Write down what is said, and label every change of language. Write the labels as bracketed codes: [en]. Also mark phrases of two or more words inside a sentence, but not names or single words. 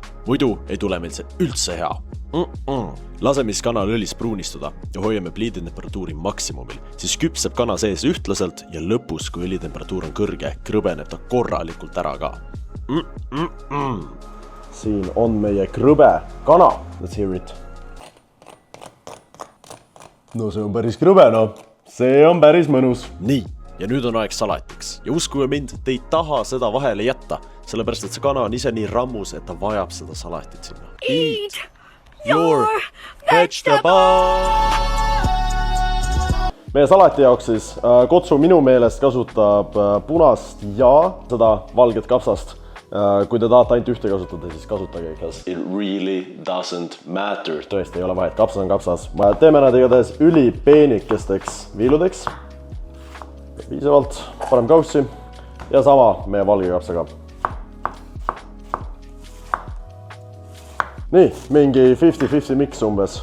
[et] Muidu ei tule meil see üldse hea. Laseme siis kanal õlis pruunistuda ja hoiame pliiditemperatuuri maksimumil. Siis küpseb kana sees ühtlaselt ja lõpus, kui õlitemperatuur on kõrge, krõbeneb ta korralikult ära ka. Siin on meie krõbe kana. [en] Let's hear it. [et] No see on päris krõbe, no. See on päris mõnus. Nii, ja nüüd on aeg salatiks. Ja uskuge mind, te ei taha seda vahele jätta, sellepärast et see kana on ise nii rammus, et ta vajab seda salatit sinna. [en] Eat your vegetables! [et] Meie salati jaoks siis Kotsu minu meelest kasutab punast ja seda valget kapsast. Kui te tahate ainult ühte kasutada, siis kasutage, [en] because it really doesn't matter. [et] Tõesti ei ole vahet, kapsas on kapsas. Teeme nad igatahes ülipeenikesteks viiludeks. Piisavalt, paneme kaussi ja sama meie valge kapsaga. Nii, mingi 50-50 mix umbes.